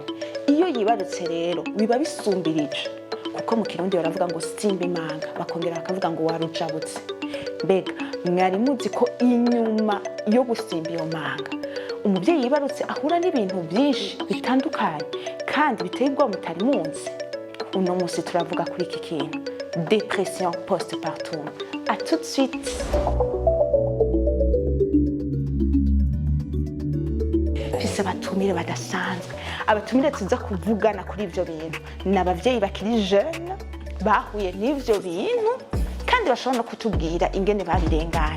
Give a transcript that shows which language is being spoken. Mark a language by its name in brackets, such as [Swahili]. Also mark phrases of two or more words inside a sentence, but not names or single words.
[Rundi] Iyo yibarutse rero biba bisumbirije, kuko mu Kirundi baravuga ngo simba imanga, bakongera bakavuga ngo warujabutse. Mbega mwari muzi ko inyuma yo gusimba iyo manga umuvyeyi yibarutse ahura n'ibintu byinshi bitandukanye kandi biteye ubwoba mutari munsi? Uno munsi turavuga kuri iki kintu, [French] dépression postpartum. À tout de suite. [Rundi] Fise abatumire badasanzwe, abatumire tuza kuvugana kuri ivyo bintu n'abavyeyi bakiri jeune bahuye n'ivyo bintu kandi bashobora no kutubwira ingene babirenganye.